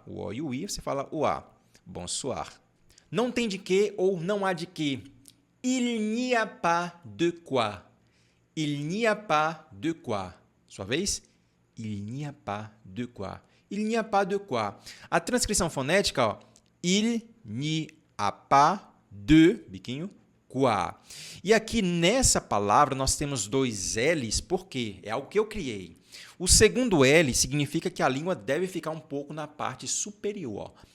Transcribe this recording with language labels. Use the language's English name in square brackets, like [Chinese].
[Portuguese] O O e o I, você fala o A. Bonsoir. Não tem de quê ou não há de quê. [French] Il n'y a pas de quoi. Il n'y a pas de quoi. [Portuguese] Sua vez? [French] Il n'y a pas de quoi. Il n'y a pas de quoi. [Portuguese] A transcrição fonética, ó. [French] Il n'y a pas de, biquinho, quoi. [Portuguese] E aqui nessa palavra nós temos dois L's, porque é algo que eu criei. O segundo L significa que a língua deve ficar um pouco na parte superior.